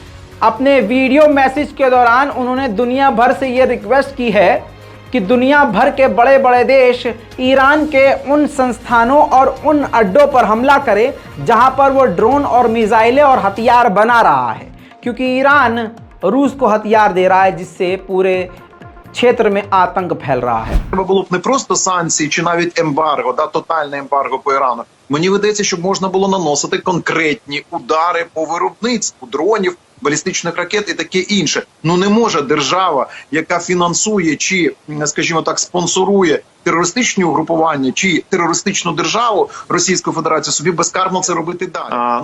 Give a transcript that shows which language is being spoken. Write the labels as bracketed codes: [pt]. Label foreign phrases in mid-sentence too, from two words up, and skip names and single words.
[hi] अपने वीडियो मैसेज के दौरान उन्होंने दुनिया भर से ये रिक्वेस्ट की है कि दुनिया भर के बड़े बड़े देश ईरान के उन संस्थानों और उन अड्डों पर हमला करें जहां पर वो ड्रोन और मिसाइलें और हथियार बना रहा है, क्योंकि ईरान रूस को हथियार दे रहा है, जिससे पूरे क्षेत्र में आतंक फैल रहा है। [uk] Треба було б не просто санкції чи навіть ембарго, тотальне ембарго по Ірану. Мені видається, щоб можна було наносити конкретні удари по виробництву дронів, балістичних ракет і таке інше. Ну не може держава, яка фінансує чи, скажімо так, спонсорує терористичні угрупування чи терористичну державу Російську Федерацію, собі безкарно це робити далі.